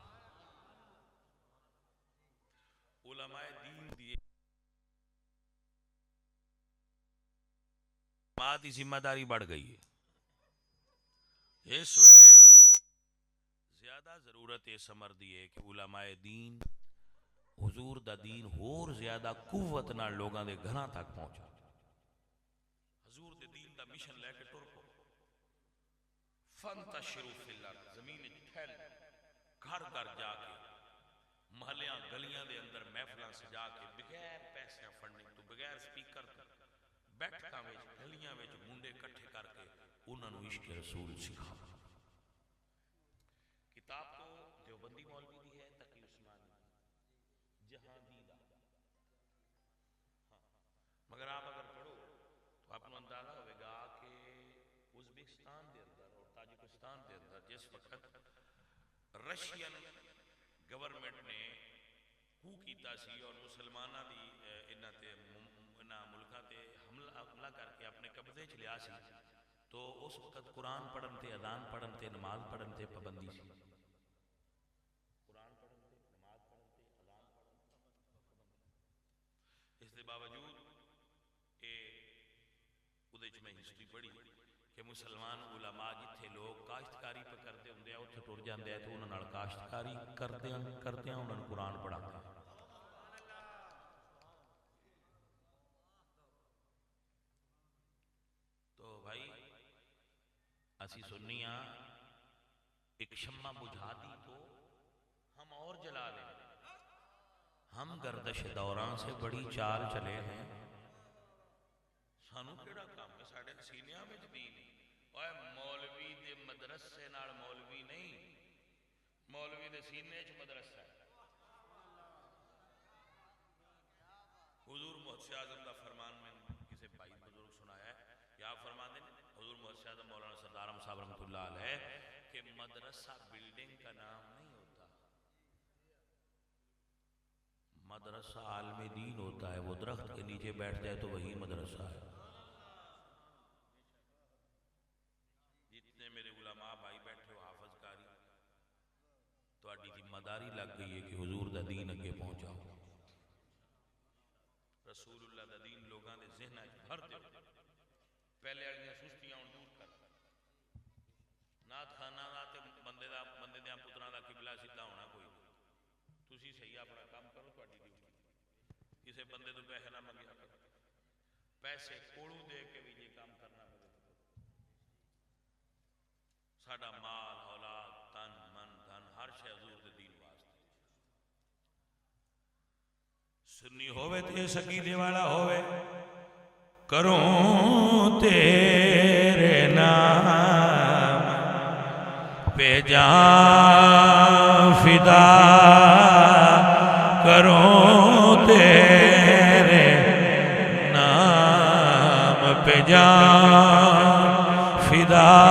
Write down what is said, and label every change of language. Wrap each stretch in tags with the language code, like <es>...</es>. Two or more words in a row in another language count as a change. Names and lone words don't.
<pa>علماء دین دی ماں دی ذمہ داری بڑھ گئی ہے. اس ویلے زیادہ ضرورت اس امر دی ہے کہ علماء دین حضور دا دین ہور زیادہ قوت نال لوگاں دے گھراں تک پہنچا. حضور دے دین دا مشن لے کے ٹر پو</pa> <ar>فانتشروا فی الارض</ar> <pa>زمین پھیل گھر گھر جا کے محلیاں گلیاں دے اندر محفلاں سجا کے بغیر پیسے فنڈنگ تو بغیر سپیکر تو بیٹھکاں وچ گلیاں وچ منڈے اکٹھے کر کے انہاں نوں عشق رسول سکھاؤ. کتاب تو دیوبندی مولوی دی ہے تقی عثمانی جہاندیدہ مگر آپ اگر پڑھو تو آپ کو اندازہ ہوئے گا کہ ازبکستان دے اندر اور تاجکستان دے اندر جس وقت رشین گورنمنٹ نے کو کیتا سی اور مسلمانہ دی انہاں ملکاں تے حملہ کر کے اپنے قبضے چ لیا سی تو اس وقت قرآن پڑھن تے اذان پڑھن تے نماز پڑھن تے پابندی سی. قرآن پڑھن تے نماز پڑھن تے اذان پڑھن تے اس کے باوجود میں ہسٹری پڑھی کہ مسلمان علماء جتھے لوگ کاشتکاری پہ کرتے ہوں دے اتھے ٹر جاندے تو</pa> <ur>انہوں نے کاشتکاری کرتے ہیں انہوں نے قرآن پڑھاتے ہیں. تو بھائی</ur> <pa>اسی سنیاں</pa> <ur>ایک شمع بجھا دی تو ہم اور جلا لیں. ہم گردش دوران سے بڑی چال چلے ہیں</ur> <pa>سانو کیڑا کام ہے ساڈے سینیاں وچ دین اوے مولوی دے مدرسے نال مولوی نہیں مولوی دے سینے وچ مدرسہ ہے. حضور محسن اعظم دا فرمان میں کسی بھائی بزرگ سنایا ہے یا فرماندے اعظم مولانا سردار احمد صاحب رحمۃ اللہ علیہ</pa> <ur>کہ مدرسہ بلڈنگ کا نام نہیں ہوتا، مدرسہ عالم دین ہوتا ہے. وہ درخت کے نیچے بیٹھ جائے تو وہی مدرسہ ہے.</ur> <pa>جتنے میرے علماء بھائی بیٹھے ہو حافظ کاری، تہاڈی ذمہ داری لگ گئی ہے کہ حضور دا دین اگے پہنچاؤ، رسول اللہ دا دین لوگاں دے ذہناں وچ بھر دیو. پہلے والیاں سستیاں ہن دور کر. نعت خانہ دا تے بندے دیاں پتراں دا قبلہ سیدھا ہونا کوئی نہیں. تسی صحیح اپنا کام کرو، تہاڈی ڈیوٹی. کسے بندے تو پیسے نہ منگیا کرو، پیسے کوڑوں دے کے بھی یہ کام کرنا پڑے. ساڈا مال اولاد تن من دھن ہر شے حضور دے دین واسطے. سنی ہووے تے سکینے والا ہووے،</pa> <ur>کروں تیرے نام پہ جان فدا، کروں تیرے نام پہ جان فدا.</ur>